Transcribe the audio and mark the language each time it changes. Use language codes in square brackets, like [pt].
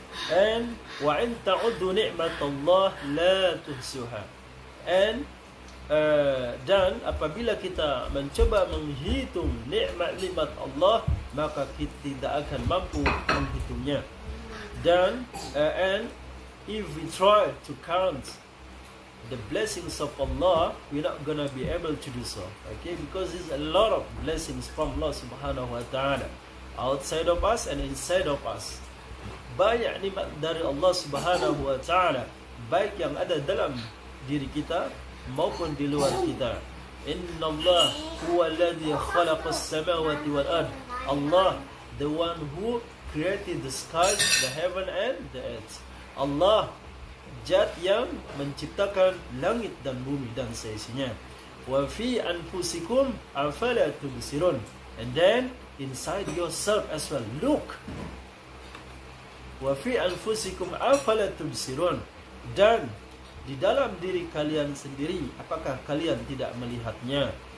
[ar] And وَإِن تَعُدُّوا نِعْمَةَ اللَّهِ لَا تُحْصُوهَا. [id] And dan apabila kita mencoba menghitung nikmat-nikmat Allah, maka kita tidak akan mampu menghitungnya. [en] Dan and if we try to count the blessings of Allah, we're not gonna be able to do so. Okay, because there's a lot of blessings from Allah Subhanahu wa taala outside of us and inside of us. [id] Banyak nikmat dari Allah Subhanahu wa taala, baik yang ada dalam diri kita maupun di luar kita. [ar] Inna Allah huwa alladhi khalaqa as-samawati wal ard. [en] Allah, the one who created the skies, the heaven and the earth. [id] Allah, Zat yang menciptakan langit dan bumi dan seisinya. [ar] Wa fi anfusikum afala tubsirun. [en] And then inside yourself as well, look. [ar] Wa fi anfusikum afala tubsirun. [id] Dan di dalam diri kalian sendiri, apakah kalian tidak melihatnya?